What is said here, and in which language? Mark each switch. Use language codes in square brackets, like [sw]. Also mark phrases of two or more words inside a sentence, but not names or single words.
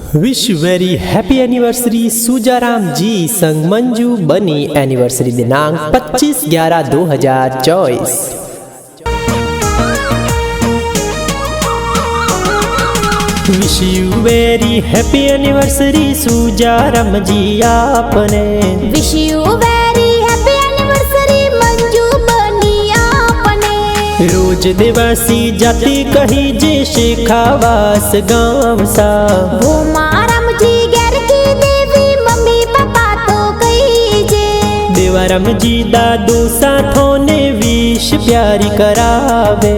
[en] wish very happy anniversary सुजाराम जी संग मंजू बनी एनिवर्सरी दिनांक 25/11/2024। wish you very happy anniversary सुजाराम जी आपने। wish you very happy anniversary मंजू बनी आपने। [rwr] रोज देवासी जाति कही जे शेखावास गाँव सा। भूमाराम जी घर की देवी मम्मी पापा तो कही जे। देवाराम जी दादू साथों ने विश प्यारी करावे।